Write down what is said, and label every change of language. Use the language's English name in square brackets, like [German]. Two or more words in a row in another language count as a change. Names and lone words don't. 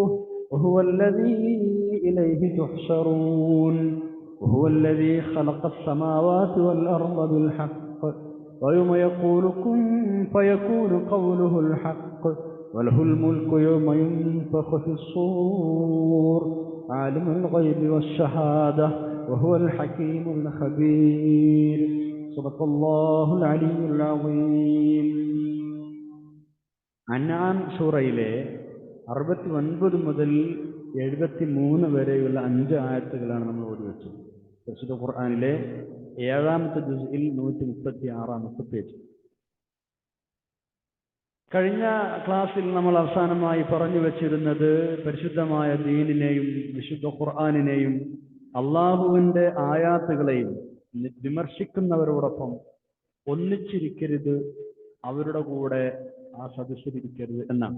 [Arabic] وهو الذي إليه تحشرون وهو الذي خلق السماوات والأرض بالحق ويوم يقول كن فيكون قوله الحق وله الملك يوم ينفخ في الصور عالم الغيب والشهادة وهو الحكيم الخبير. صدق الله العلي العظيم. [Malayalam] അൻആം സൂറയിലെ 69 മുതൽ 73 വരെയുള്ള 5 ആയത്തുകളാണ് നമ്മൾ ഓതി വെച്ചത്. പരിശുദ്ധ ഖുർആനിലെ 7-ാമത്തെ ജുസ്ഇൽ 136-ാമത്തെ പേജ്. കഴിഞ്ഞ ക്ലാസ്സിൽ നമ്മൾ അവസാനമായി പറഞ്ഞു വെച്ചിരുന്നത് പരിശുദ്ധമായ ദീനിനെയും വിശുദ്ധ ഖുർആനിനെയും അള്ളാഹുവിന്റെ ആയാത്തുകളെയും വിമർശിക്കുന്നവരോടൊപ്പം ഒന്നിച്ചിരിക്കരുത്, അവരുടെ കൂടെ ആ സദസ്സിലിരിക്കരുത് എന്നാണ്.